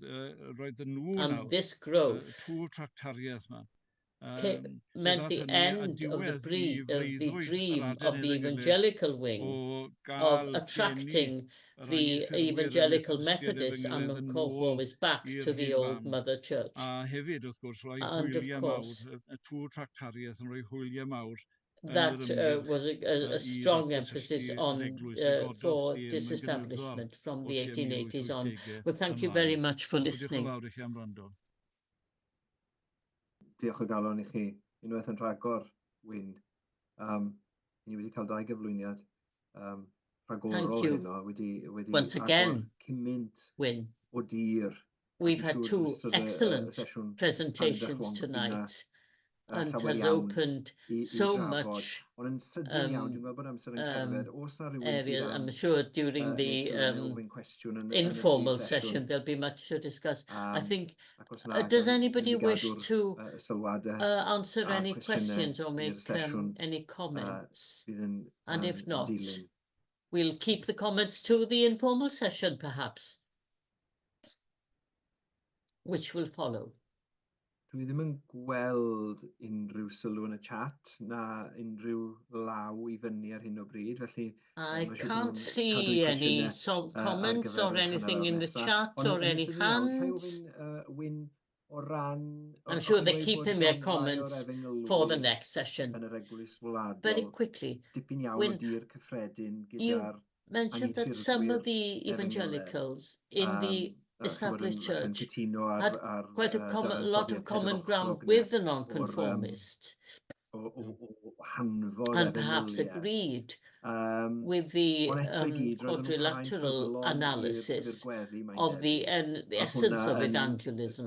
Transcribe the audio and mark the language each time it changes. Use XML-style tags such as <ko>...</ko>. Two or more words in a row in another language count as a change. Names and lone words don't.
<en>And this growth meant the end of the dream of the evangelical wing of attracting the evangelical Methodists and Conformists back to the old Mother Church. And of course, that was a strong emphasis on for disestablishment from the 1880s on. Well, thank you very much for listening.</en> <cy>Diolch o galon I chi. Unwaith yn rhagor, Wyn. Ni wedi cael 2 gyflwyniad rhagorol heno.</cy> <en>Once again, Wyn. We've had 2 excellent presentations tonight and has opened so much areas. I'm sure during the informal session there'll be much to discuss. I think, does anybody wish to answer any questions or make any comments? And if not, we'll keep the comments to the informal session perhaps, which will follow.</en> <cy>Dwi ddim yn gweld unrhyw sylw yn y chat na unrhyw law I fyny ar hyn o bryd, felly</cy> <en>I can't see any comments or anything in the chat or any hands. I'm sure they're keeping their comments for the next session. Very quickly, when you mentioned that some of the evangelicals in the established church had quite a lot of common ground with the nonconformists and perhaps agreed with the quadrilateral analysis of the essence of evangelism.</en>